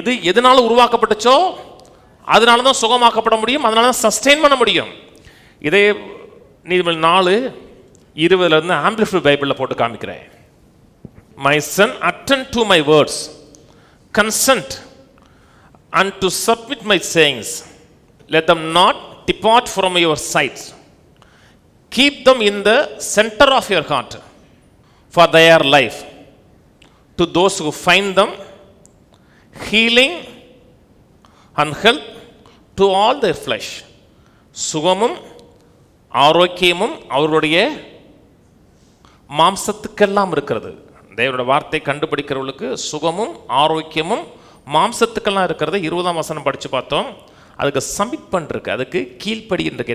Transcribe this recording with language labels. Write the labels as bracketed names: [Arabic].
[Tamil] எதனால உருவாக்கப்பட்டுச்சோ அதனால தான் சுகமாக்கப்பட முடியும், அதனால தான் சஸ்டெயின் பண்ண முடியும். இதே நீதிமொழி 4:20 ஆம்பிளிஃபைட் பைபிளில் போட்டு காமிக்கிறேன். [English] My son, attend to my words, consent and to submit my sayings. Let them not depart from your sight. Keep them in the center of your heart, for they are life to those who find them, healing and health to all their flesh. [Tamil] சுகமும் ஆரோக்கியமும் அவருடைய மாம்சத்துக்கெல்லாம் இருக்கிறது. தேவனுடைய வார்த்தை கண்டுபிடிக்கிறவர்களுக்கு சுகமும் ஆரோக்கியமும் மாம்சத்துக்கெல்லாம் இருக்கிறது. 20ஆம் வசனம் படித்து பார்த்தோம். அதுக்கு சப்மிட் பண்ணிருக்கு, அதுக்கு கீழ்ப்படி இருக்கு.